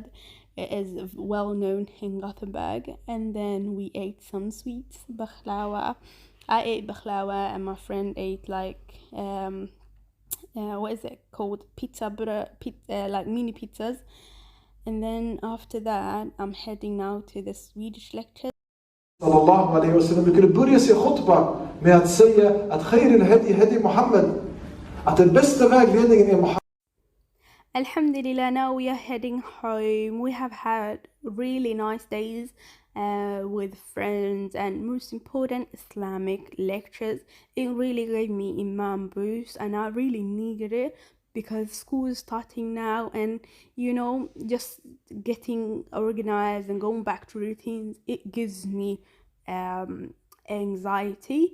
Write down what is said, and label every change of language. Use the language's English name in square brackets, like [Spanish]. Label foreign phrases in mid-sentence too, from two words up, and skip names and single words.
[English] It is well known in Gothenburg. And then we ate some sweets, bakhlawa. I ate bakhlawa, and my friend ate like what is it called, like mini pizzas. And then after that, I'm heading now to the Swedish lecture. [Arabic] صلى الله عليه وسلم. [Swedish] Vi kunde börja sin khutba med att säga att [Arabic] خير الهدي هدي محمد. [Swedish] Att den bästa vägledningen är Muhammad. [English] Alhamdulillah, now we are heading home. We have had really nice days with friends, and most important, Islamic lectures. It really gave me Imam boost, and I really needed it because school is starting now, and just getting organized and going back to routines, it gives me anxiety.